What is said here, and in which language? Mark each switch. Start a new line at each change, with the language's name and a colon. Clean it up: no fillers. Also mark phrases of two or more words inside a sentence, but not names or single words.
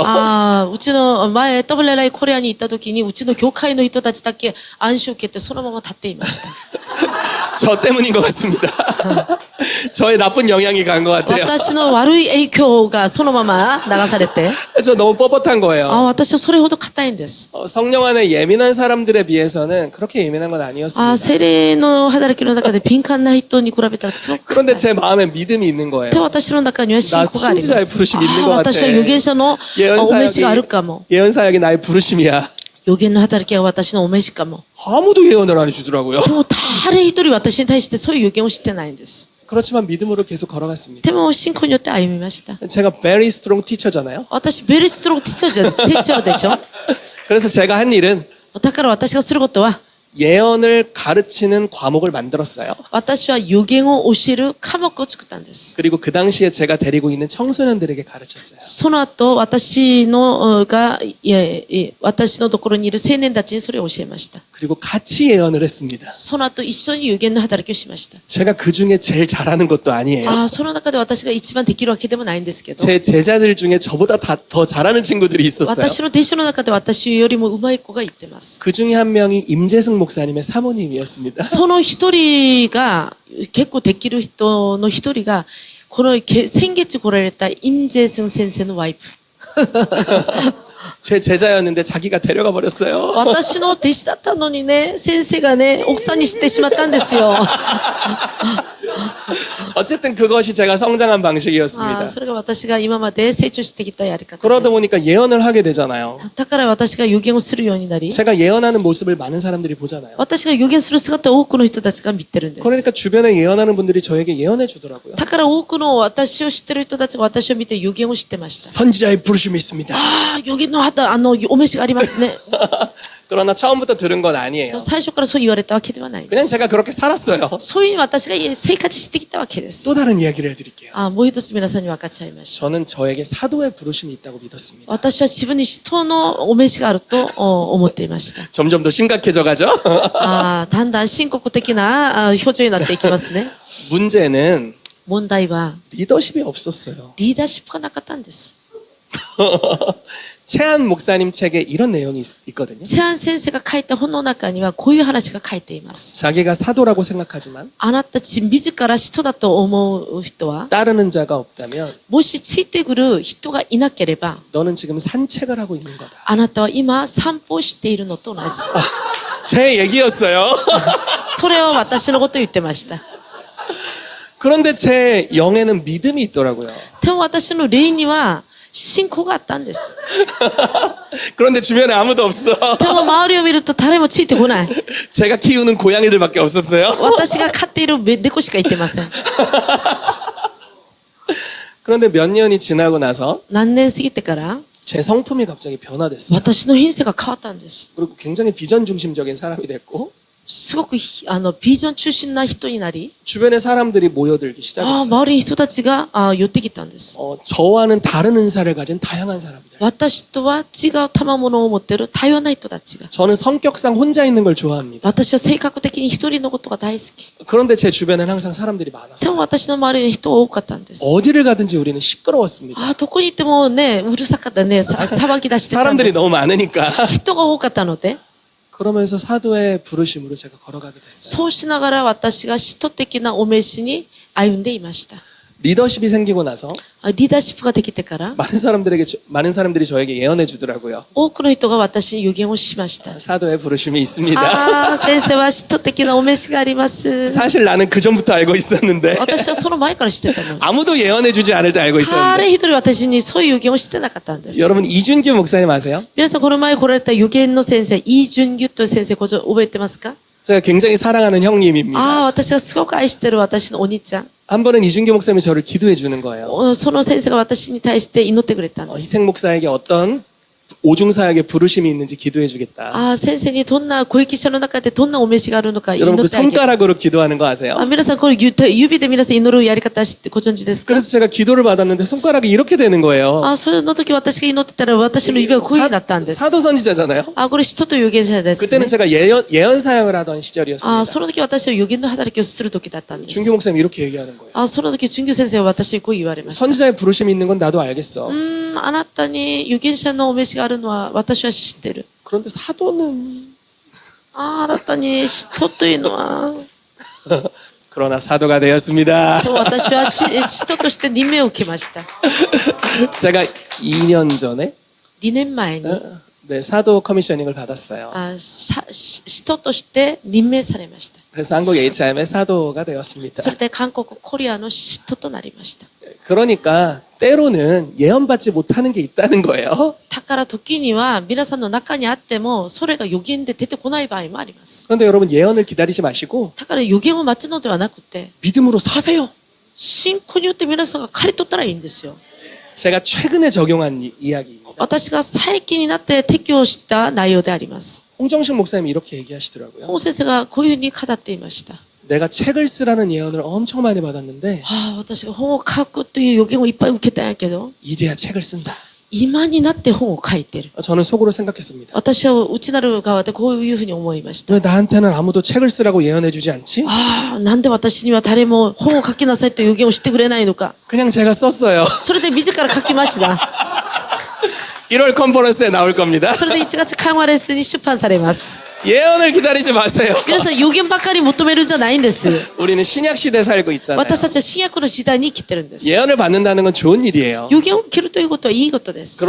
Japanese: うちの前、WLIコリアに行った時に、うちの教会の人たちだけ暗視を受けてそのまま立っていました。
Korean: 저 때문인 것 같습니다. 저의 나쁜 영향이 간 것 같아요.
Japanese: 私の悪い影響がそのまま流されて、
Korean: 저 너무 뻣뻣한 거예요.
Japanese: 私はそれほど硬いんです。
Korean: 성령 안에 예민한 사람들에 비해서는 그렇게 예민한 건 아니었습니다.
Japanese: 精霊の働きの中で敏感な人に比べたらすごく硬い。
Korean: 그런데 제 마음에 믿음이 있는 거예요.
Japanese: で、私の中には信仰がありま
Korean: 나선지자의
Japanese: す。
Korean: 부르심이 있는 것 같아.
Japanese: 私は預言者のお召しがあるかも。
Korean: 예언 사역이 나의 부르심이야.
Japanese: 預言の働きが私のお召しかも。
Korean: 아무도 예언을 안 해주더라고요.
Japanese: でも誰一人私に対してそういう預言を知ってないんです。
Korean: 그렇지만 믿음으로 계속 걸어갔습니다.
Japanese: でも信仰によって歩みました。
Korean: 제가
English: very strong teacher
Korean: 잖아요.
Japanese: 私、
English: very strong teacher
Japanese: でしょ。
Korean: 그래서 제가 한 일은
Japanese: だから私がすることは、
Korean: 예언을 가르치는 과목을 만들었어요.
Japanese: 私は予言を教える科目を作ったんです。
Korean: 그리고 그 당시에 제가 데리고 있는 청소년들에게 가르쳤어요.
Japanese: その後、私のところにいる青年たちにそれを教えました。
Korean: 그리고 같이 예언을 했습니다.
Japanese: その後、一緒に予言の働きをしました。
Korean: 제가 그 중에 제일 잘하는 것도 아니에요.
Japanese: その中で私が一番できるわけでもないんですけど、
Korean: 제 제자들 중에 저보다 더 잘하는 친구들이 있었어요.
Japanese: 私の弟子の中で私よりも上手い子が言ってます。
Korean: 그 중에 한 명이 임재승 목사님의 사모님이었습니다.
Japanese: その一人が、結構できる人の一人が、この先月来られたイムジェスン先生のワイプ。
Korean: 제 제자였는데 자기가 데려가 버렸어요.
Japanese: 私の弟子だったのにね、先生がね、奥さんにしてしまったんですよ。
Korean: 어쨌든 그것이 제가 성장한 방식이었습니다.
Japanese: それが私が今まで成長してきたやり方で
Korean: 그러다
Japanese: す。
Korean: 보니까 예언을 하게 되잖아요.
Japanese: だから私が予言をするようになり、
Korean: 제가 예언하는 모습을 많은 사람들이 보잖아요.
Japanese: 私が予言する姿を多くの人たちが見てるんです。
Korean: 그러니까 주변에 예언하는 분들이 저에게 예언해 주더라고요.
Japanese: だから多くの私を知ってる人たちが私を見て予言を知ってました。
Korean: 선지자의 부르심이 있습니다.
Japanese: 予言のお召しがありますね。
Korean: 그러나 처음부터 들은 건 아니에요.
Japanese: 最初からそう言われたわけではないで
Korean: 그냥
Japanese: す。
Korean: 제가 그렇게 살았어요.
Japanese: そういうふうに私が生活してきたわけです。
Korean: 또 다른 이야기를 해드릴게요.
Japanese: もう一つ皆さんに分かち合いましょう。
Korean: 저는 저에게 사도의 부르심이 있다고 믿었습니다.
Japanese: 私は自分に使徒のお召しがあると思っていました。
Korean: 점점 더 심각해져가죠.
Japanese: だんだん深刻的な表情になっていきますね。
Korean: 문제는
Japanese: 問題は
Korean: 리더십이 없었어요.
Japanese: リーダーシップがなかったんです。
Korean: 최한 목사님 책에 이런 내용이 있거든요.
Japanese: チェアン先生が書いた本の中にはこういう話が書いています。
Korean: 자기가 사도라고 생각하지만
Japanese: あなた自ら使徒だと思う人は、
Korean: 따르는 자가 없다면
Japanese: もしついてくる人がいなければ、
Korean: 너는 지금 산책을 하고 있는 거다.
Japanese: あなたは今散歩しているのと同じ。
Korean: 제 얘기였어요.
Japanese: それを私のことを言ってました。
Korean: 그런데 제 영에는 믿음이 있더라고요.
Japanese: でも私の霊には信仰があったんです。
Korean: 그런데 주변에 아무도 없어.
Japanese: でも周りを見ると誰もついてこない。
Korean: 제가 키우는 고양이들밖에 없었어요.
Japanese: 私が飼っている猫しかいてません。
Korean: 그런데 몇 년이 지나고 나서
Japanese: 何年過ぎてから
Korean: 제 성품이 갑자기 변화됐어요.
Japanese: 私の品性が変わったんです。
Korean: 그리고 굉장히 비전 중심적인 사람이 됐고
Japanese: すごくビジョン中心な人になり、
Korean: 주변에 사람들이 모여들기 시작했어요.
Japanese: 周りに人たちが寄ってきたんです。
Korean: 저와는 다른 은사를 가진 다양한 사람들.
Japanese: 私とは違う賜物を持っている多様な人たちが。
Korean: 저는 성격상 혼자 있는 걸 좋아합니다.
Japanese: 私は性格的に一人のことが大好き。
Korean: 그런데 제 주변에는 항상 사람들이
Japanese: で
Korean: 많았어요.
Japanese: も私の周りに人が多かったんです。
Korean: 어디를 가든지 우리는 시끄러웠습니다.
Japanese: どこに行ってもね、うるさかったね、騒ぎ出してたんで
Korean: 사람들이
Japanese: す。
Korean: 너무 많으니까.
Japanese: 人が多かったので、
Korean: 그러면서 사도의 부르심으로 제가 걸어가게 됐어요.
Japanese: そうしながら私が使徒的なお召しに歩んでいました。
Korean: 리더십이 생기고 나서
Japanese: リーダーシップができてから、
Korean: 많은 사람들이 저에게 예언해 주더라고요.
Japanese: 多くの人が私に予言をしました。
Korean: 사도의 부르심이 있습니다.
Japanese: 先生は使徒的なお召しがあります。
Korean: 사실 나는 그 전부터 알고 있었는데
Japanese: 私はその前から知ってたのに。
Korean: 아무도 예언해 주지 않을 때 알고 있었는데
Japanese: 誰一人私にそういう予言をしてなかったんです。
Korean: 여러분 이준규 목사님 아세요?
Japanese: 皆さんこの前来られた予言の先生、イ・ジュンギュという先生、覚えてますか？
Korean: 제가 굉장히 사랑하는 형님입니다.
Japanese: 私がすごく愛してる私のお兄ちゃん。
Korean: 한 번은 이준규 목사님이 저를 기도해 주는 거예요.
Japanese: その先生が私に対して祈ってくれたんです。
Korean: 희생 목사에게 어떤 오중사역의 부르심이 있는지 기도해 주겠다.
Japanese: 先生にどんなご益者の中でどんなお召しがあるのか祈
Korean: 여러분
Japanese: っ
Korean: 그
Japanese: てあげる。
Korean: 손가락으로 기도하는 거 아세요?
Japanese: 皆さんこれ指で皆さん祈るやり方知ってご存知ですか？
Korean: 그래서 제가 기도를 받았는데 손가락이 이렇게 되는 거예요.
Japanese: その時私が祈ってたら私の指がこういう風になったんです。
Korean: 사도 선지자잖아요.
Japanese: これ使徒と預言者ですね。
Korean: 그때는 제가 예언 사역을 하던 시절이었습니다.
Japanese: その時私は預言の働きをする時だったんです。
Korean: 준규 목사님 이렇게 얘기하는 거예요.
Japanese: その時、純규先生は私にこう言われました。
Korean: 선지자의 부르심이 있는 건 나도 알겠어.
Japanese: あなたに預言者のお召しがあるのは私は知ってる。
Korean: 그런데 사도는
Japanese: あなたに使徒というのは。
Korean: 그러나 사도가 되었습니다.
Japanese: でも私は使徒として任命を受けました。
Korean: 제가 2년 전에
Japanese: 2 年前に
Korean: 네, 사도 커미셔닝을 받았어요.
Japanese: 使徒として任命されました。
Korean: 그래서 한국 HIM의 사도가 되었습니다.
Japanese: それで韓国、コリアの使徒となりました。
Korean: 그러니까 때로는 예언받지 못하는 게 있다는 거예요.
Japanese: だから時には皆さんの中にあってもそれが予言で出てこない場合もあります。
Korean: 그런데 여러분 예언을 기다리지 마시고
Japanese: だから予言を待つのではなくて
Korean: 믿음으로 사세요.
Japanese: 信仰によって皆さんが刈り取ったらいいんですよ。
Korean: 제가 최근에 적용한 이야기입니다.
Japanese: 私が最近になって適用した内容であります。
Korean: 홍정식 목사님이 이렇게 얘기하시더라고요.
Japanese: 本先生がこういうふうに語っていました。
Korean: 내가 책을 쓰라는 예언을 엄청 많이 받았는데
Japanese: 私が本を書くという予言をいっぱい受けたんやけど、
Korean: 이제야 책을 쓴다.
Japanese: 今になって本を書いてる。
Korean: 저는 속으로 생각했습니다.
Japanese: 私は内なる側でこういうふうに思いました。
Korean: 왜 나한테는 아무도 책을 쓰라고 예언해주지 않지?
Japanese: なんで私には誰も本を書きなさいという予言をしてくれないのか。
Korean: 그냥 제가 썼어요.
Japanese: それで自ら書きました。
Korean: 1월 컨퍼런스에 나올 겁니다.
Japanese: それで1月緩和レッスンに出版されます。
Korean: 예언을 기다리지 마세요.
Japanese: 皆さん予言ばかり求めるんじゃないんです。
Korean: 우리는 신약 시대에 살고 있잖아요.
Japanese: 私たちは新約の時代に生きてるんです。
Korean: 예언을 받는다는 건 좋은 일이에요.
Japanese: 予言を受けるということはいいことです。